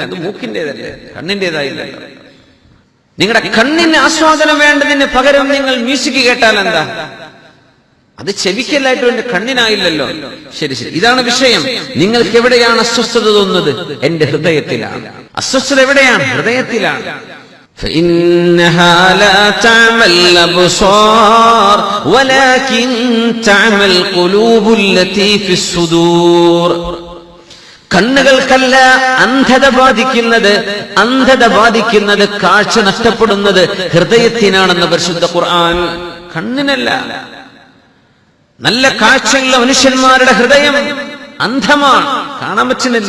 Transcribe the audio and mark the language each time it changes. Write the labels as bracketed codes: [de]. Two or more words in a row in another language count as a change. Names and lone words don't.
[ml] അത് മൂക്കിൻ്റെതല്ലേ, കണ്ണിൻ്റെതായില്ലല്ലോ. നിങ്ങളുടെ കണ്ണിന് ആസ്വാദനം വേണ്ടതിന് പകരം നിങ്ങൾ മ്യൂസിക് കേട്ടാൽ എന്താ? അത് ചെവിക്കല്ലായിട്ട് എന്റെ കണ്ണിനായില്ലല്ലോ. ശരി, ഇതാണ് വിഷയം. നിങ്ങൾക്ക് എവിടെയാണ് അസ്വസ്ഥത തോന്നുന്നത്? എന്റെ ഹൃദയത്തിലാണ്. അസ്വസ്ഥത എവിടെയാണ്? ഹൃദയത്തിലാണ്. [ar] فإنها لا تعمى الأبصار ولكن تعمى القلوب التي في الصدور. [ml] കണ്ണുകൾക്കല്ല അന്ധത ബാധിക്കുന്നത്, കാഴ്ച നഷ്ടപ്പെടുന്നത് ഹൃദയത്തിനാണെന്ന് പരിശുദ്ധ ഖുർആൻ. കണ്ണിനല്ല. നല്ല കാഴ്ചയുള്ള മനുഷ്യന്മാരുടെ ഹൃദയം അന്ധമാണ്, കാണാൻ പറ്റുന്നില്ല.